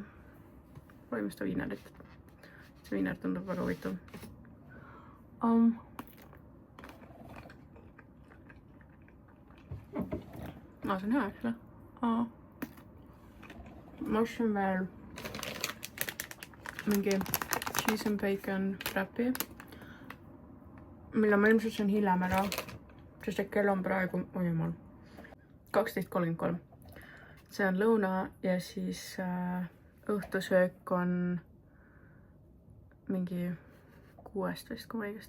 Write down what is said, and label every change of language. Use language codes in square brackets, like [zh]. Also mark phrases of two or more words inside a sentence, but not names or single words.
[et] Proovime seda viinerit. See viiner tundub väga huvitav. See on hea, eks ole? Ma ostsin veel mingi [en] cheese and bacon [et] wrappi, mille ma ilmselt söön hiljem ära, sest et kell on praegu, oi jumal, 12:33. See on lõuna ja siis õhtusöök on mingi 6 vist, kui ma õigesti.